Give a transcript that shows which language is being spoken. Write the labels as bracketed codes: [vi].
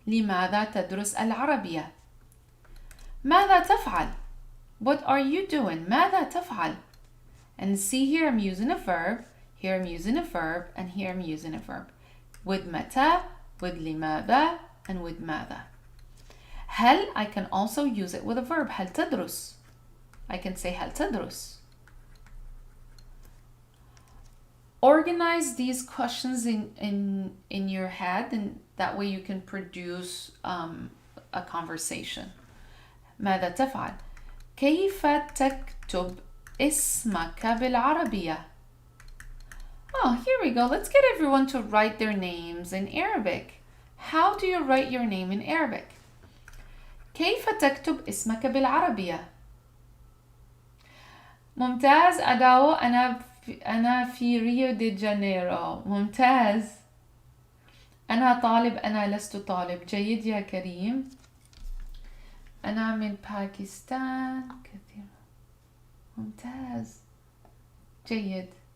[ar] لماذا تدرس العربية؟ ماذا تفعل? [en] What are you doing? [ar] ماذا تفعل? [en] And see, here I'm using a verb, here I'm using a verb, and here I'm using a verb. With متى, with لماذا, and with ماذا. هل, I can also use it with a verb. [ar] هل تدرس? [en] I can say [ar] هل تدرس. [en] Organize these questions in your head, and that way you can produce a conversation. [ar] ماذا تفعل؟ كيف تكتب اسمك بالعربية؟ [en] Oh, here we go. Let's get everyone to write their names in Arabic. How do you write your name in Arabic? [ar] كيف تكتب اسمك بالعربية؟ ممتاز أداو. أنا في ريو دي جانيرو. ممتاز. أنا طالب. أنا لست طالب. جيد يا كريم. أنا من باكستان. كثير. ممتاز. جيد.